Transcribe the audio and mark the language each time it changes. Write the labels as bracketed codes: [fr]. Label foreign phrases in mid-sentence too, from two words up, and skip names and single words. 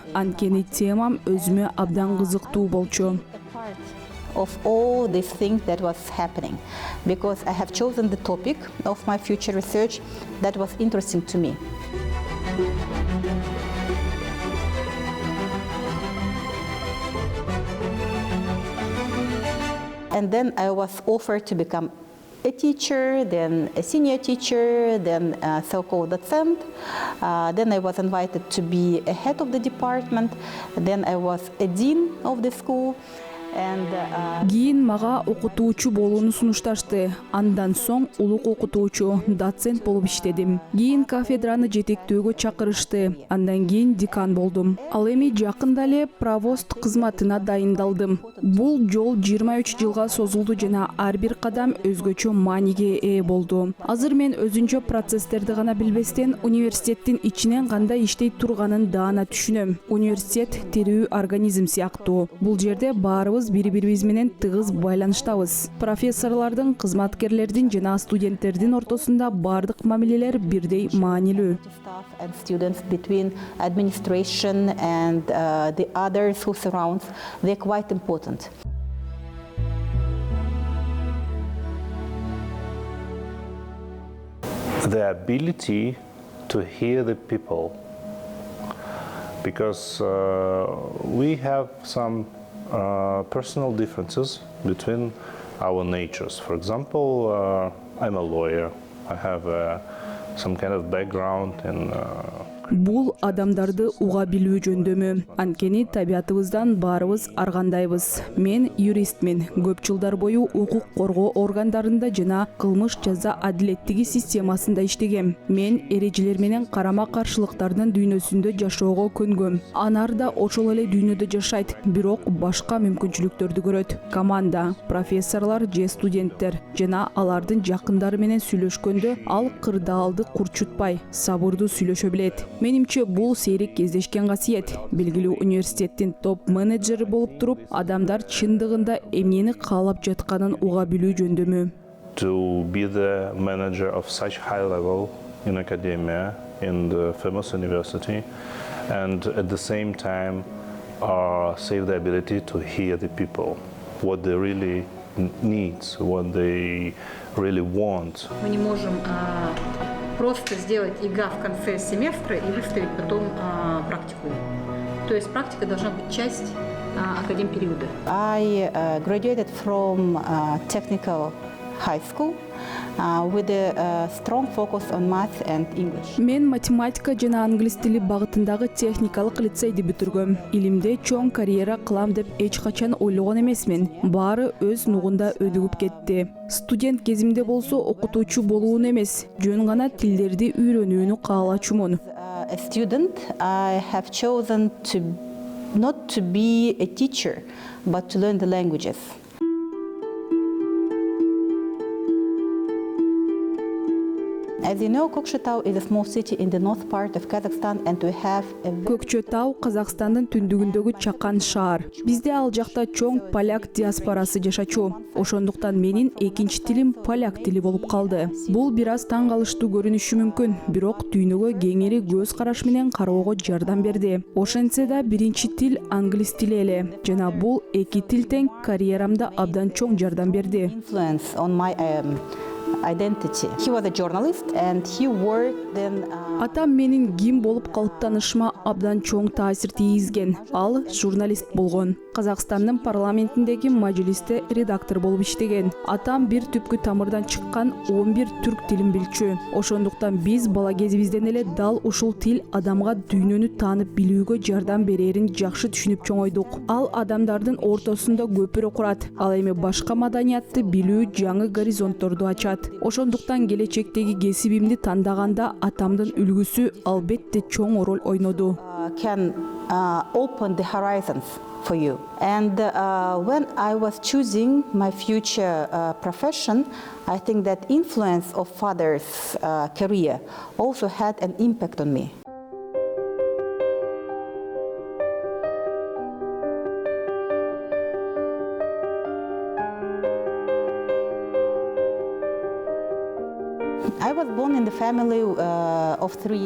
[ky] Анткени темам өзүмө абдан кызыктуу болчу. [en] Of all these things that was happening, because I have chosen the topic of my future research that was interesting to me. And then I was offered to become a teacher, then a senior teacher, then a so-called docent. Then I was invited to be a head of the department. Then I was a dean of the school. [ky] Кийин мага окутуучу болууну сунушташты. Андан соң улук окутуучу, доцент болуп иштедим. Кийин кафедраны жетектөөгө чакырышты. Андан кийин декан болдум. Ал эми жакында эле провост кызматына дайындалдым. Бул жол 23 жылга созулду жана ар бир кадам өзгөчө мааниге ээ болду. Азыр мен өзүнчө процесстерди гана билбестен университеттин ичинен кандай иштей турганын даана түшүнөм. Университет тирүү организм сыяктуу. Бул жерде баарыбыз бири-бирибиз менен тыгыз байланыштабыз. Профессорлордун, кызматкерлердин жана студенттердин ортосунда бардык мамилелер бирдей маанилүү. [en] And students between administration and the others who surrounds, they're quite important. The ability to hear the people, because we have some personal differences between our natures. For example, I'm a lawyer. I have some kind of background in [ky] Бул адамдарды уга билүү жөндөмү. Анткени табиятыбыздан баарыбыз ар кандайбыз. Мен юристмин. Көп жылдар бою укук коргоо органдарында жана кылмыш жаза адилеттиги системасында иштегем. Мен эрежелер менен карама каршылыктардын дүйнөсүндө жашоого көнгөм. Анар да ошол эле дүйнөдө жашайт, бирок башка мүмкүнчүлүктөрдү көрөт. Команда, профессорлор же студенттер жана алардын жакындары менен сүйлөшкөндө ал кырдаалды курчутпай, сабырдуу сүйлөшө билет. Менимче бул сейрек кездешкен касиет. Белгилүү университеттин топ менеджери болуп туруп, адамдар чындыгында эмнени каалап жатканын уга билүү жөндөмү. [en] to be the manager of such high level in academia in the famous university, and at the same time save the ability to hear the people, what they really need, what they really want. [ru] Мы не можем просто сделать ЕГА в конце семестра и выставить потом практику. То есть практика должна быть часть академпериода. [en] I graduated from technical high school with a strong focus on math and English. [ky] Мен математика жана англис тили багытындагы техникалык лицейди бүтүргөм. Илимде чоң карьера кылам деп эч качан ойлогон эмесмин. Баары өз нугунда өнүгүп кетти. Студент кезимде болсо окутуучу болуун эмес, жөн гана тилдерди үйрөнүүнү каалачумун. [en] A student, I have chosen to not to be a teacher, but to learn the languages. As you know, Kokshetau is a small city in the north part of Kazakhstan, and we have a [ky] Көкчөтау Казакстандын түндүгүндөгү чакан шаар. Бизде ал жакта чоң поляк диаспорасы жашачу. Ошондуктан менин экинчи тилим поляк тили болуп калды. Бул бир аз таң калыштуу көрүнүшү мүмкүн, бирок дүйнөгө кеңири көз караш менен кароого жардам берди. Ошентсе да биринчи тил англис тили эле. Жана бул эки тил тең карьерамда абдан чоң жардам берди. [en] influence on my identity. He was a journalist and he worked then. [ky] Атам менин ким болуп калыптанышыма абдан чоң таасир тийгизген. Ал журналист болгон. Казакстандын парламентиндеги мажлисте редактор болуп иштеген. Атам бир түпкү тамырдан чыккан 11 түрк тилин билчү. Ошондуктан биз бала кезибизден эле дал ушул тил адамга дүйнөнү таанып билүүгө жардам берерин жакшы түшүнүп чоңойдук. Ал адамдардын ортосунда көпүрө курат. Ал эми башка маданиятты билүү жаңы горизонтторду ачат. Ошондуктан келечектеги кесибимди тандаганда атамдын үлгүсү албетте чоң роль ойноду. [en] Can open the horizons for you. And when I was choosing my future profession, I think that influence of father's career also had an impact on me. I was born in the family of 3.